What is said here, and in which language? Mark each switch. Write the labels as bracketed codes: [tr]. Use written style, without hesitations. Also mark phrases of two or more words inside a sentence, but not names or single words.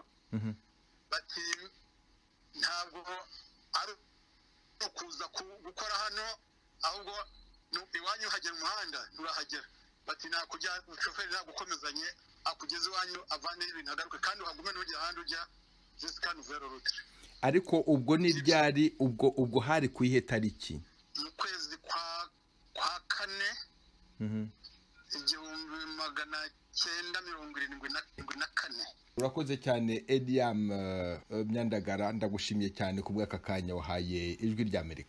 [rw] Bati ntabwo ari ukuza gukora hano, ahubwo iwanyu hagera umuhanda nturahagera. Bati nakujya shoferi nagukomezanye akugeze iwanyu avane ibintu agaruke, kandi uhagume n'ujya ahandi ujya [fr] jusqu'à nouvelle route. [rw] Ariko ubwo ni ryari? ubwo hari ku ihe tariki? Mu kwezi kwa kane 1974. Urakoze cyane Ediam Myandagara, ndagushimiye cyane ku bw'aka kanya wahaye Ijwi ry'Amerika.